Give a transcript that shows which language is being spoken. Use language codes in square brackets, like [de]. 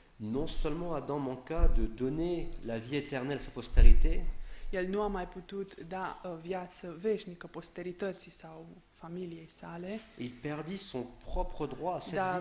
[fr] Non seulement Adam manqua de donner la vie éternelle à sa postérité, [ro] El nu a mai putut da viață veșnică posterității sau familiei sale, [fr] il perdit son propre droit à cette vie.